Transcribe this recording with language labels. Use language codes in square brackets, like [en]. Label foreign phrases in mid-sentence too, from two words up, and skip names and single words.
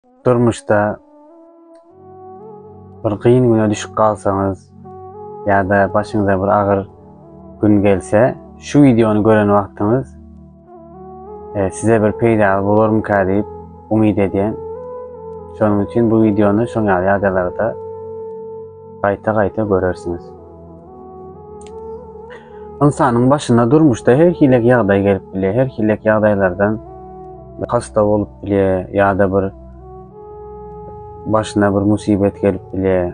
[tk] Durmuşda bir kıyın güne düşüp kalsanız ya da başınıza bir ağır gün gelse şu videonu gören vaktiniz size bir peýda bolarmyka diýip umyt edýän. Şonuň üçin bu videonu şoňa ýadalarda gaýta görersiniz. İnsanyň başyna durmuşda her hilek ýagdaý gelip bilýär. Her hilek ýagdaýlardan hasta bolup bilýär ýa-da bir başyna bir musibet gelip bilýär.